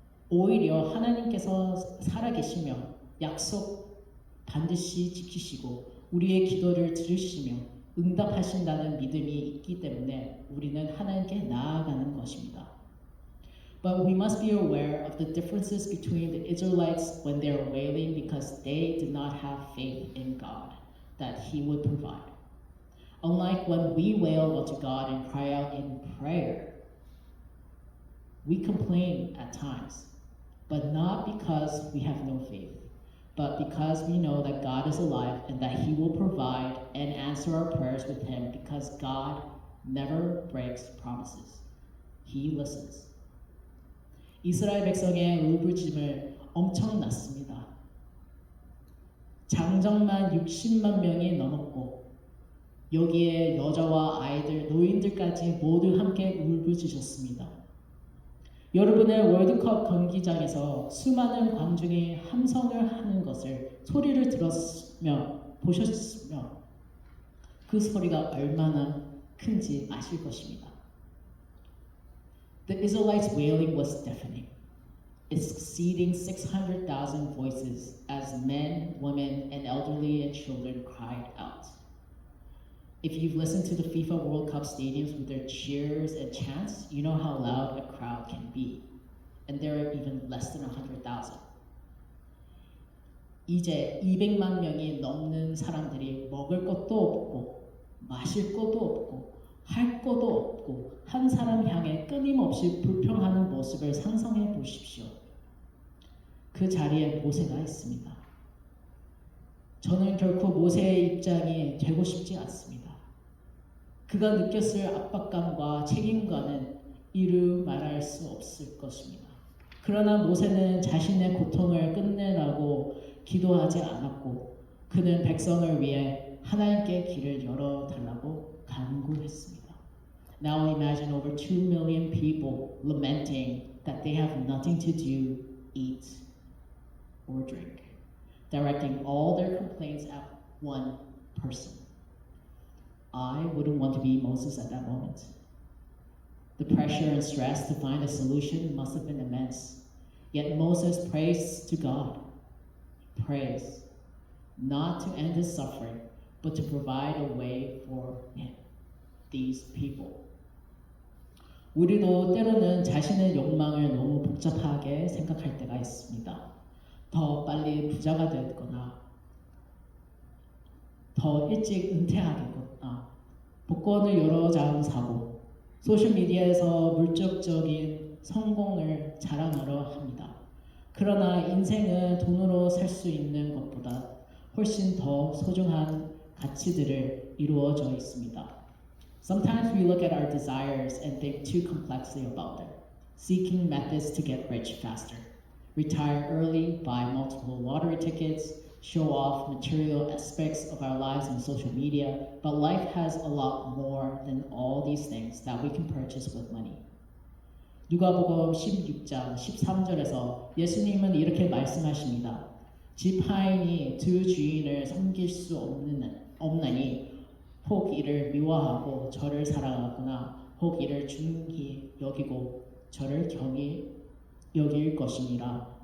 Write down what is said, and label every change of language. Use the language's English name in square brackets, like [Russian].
[Korean] 오히려 하나님께서 살아계시며 약속 반드시 지키시고 우리의 기도를 들으시며 응답하신다는 믿음이 있기 때문에 우리는 하나님께 나아가는 것입니다. [English] But we must be aware of the differences between the Israelites when they are wailing because they did not have faith in God, that He would provide. Unlike when we wail unto God and cry out in prayer, we complain at times, but not because we have no faith, but because we know that God is alive and that He will provide and answer our prayers with Him because God never breaks promises. He listens. [Korean] 이스라엘 백성의 울부짖음을 엄청났습니다. 장정만 60만 명이 넘었고 여기에 여자와 아이들, 노인들까지 모두 함께 울부짖었습니다. 여러분의 월드컵 경기장에서 수많은 관중이 함성을 하는 것을 소리를 들었으며 보셨으며 그 소리가 얼마나 큰지 아실 것입니다. [English] The Israelites' wailing was deafening, exceeding 600,000 voices as men, women, and elderly and children cried out. If you've listened to the FIFA World Cup stadiums with their cheers and chants, you know how loud a crowd can be. And there are even less than 100,000. [Korean] 이제 200만 명이 넘는 사람들이 먹을 것도 없고 마실 것도 없고 할 것도 없고 한 사람 향해 끊임없이 불평하는 모습을 상상해 보십시오. 그 자리에 모세가 있습니다. 저는 결코 모세의 입장이 되고 싶지 않습니다. 그가 느꼈을 압박감과 책임감은 이루 말할 수 없을 것입니다. 그러나 모세는 자신의 고통을 끝내라고 기도하지 않았고 그는 백성을 위해 하나님께 길을 열어달라고 간구했습니다. [English] Now imagine over 2 million people lamenting that they have nothing to do, eat, or drink, directing all their complaints at one person. I wouldn't want to be Moses at that moment. The pressure and stress to find a solution must have been immense. Yet Moses prays to God. Prays, not to end his suffering, but to provide a way for him, these people. [Korean] 우리도 때로는 자신의 욕망을 너무 복잡하게 생각할 때가 있습니다. 더 빨리 부자가 되거나 더 일찍 은퇴하겠거나 복권을 여러 장 사고 소셜미디어에서 물질적인 성공을 자랑하려 합니다. 그러나 인생은 돈으로 살 수 있는 것보다 훨씬 더 소중한 가치들을 이루어져 있습니다. [English] Sometimes we look at our desires and think too complexly about them, seeking methods to get rich faster, retire early, buy multiple lottery tickets, show off material aspects of our lives on social media, but life has a lot more than all these things that we can purchase with money. [Korean] 누가복음 16장 13절에서 예수님은 이렇게 말씀하십니다. 집 하인이 두 주인을 섬길 수 없나니 혹 이를 미워하고 저를 사랑하거나 혹 이를 중히 여기고 저를 경히 여길 것이니라.